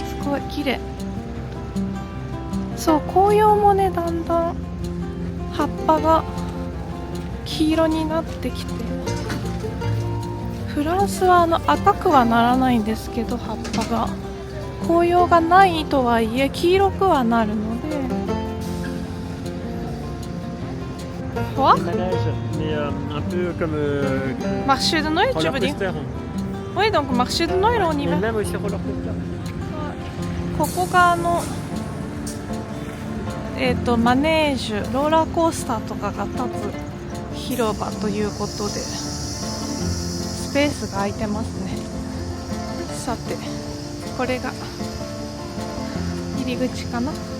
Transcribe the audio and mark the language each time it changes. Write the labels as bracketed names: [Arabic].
[Japanese] すごい綺麗。そう、紅葉もねだんだん葉っぱが黄色になってきて、フランスは赤くはならないんですけど、葉っぱが紅葉がないとはいえ黄色くはなるので。 [French] Quoi? Manège, mais un peu comme. Marché de Noël, tu veux dire? Roller-coaster. Oui, donc marché de Noël on y Et va. même aussi roller coaster. [Japanese] ここがマネージュ、ローラーコースターとかが立つ広場ということで、スペースが空いてますね。さて、これが入り口かな。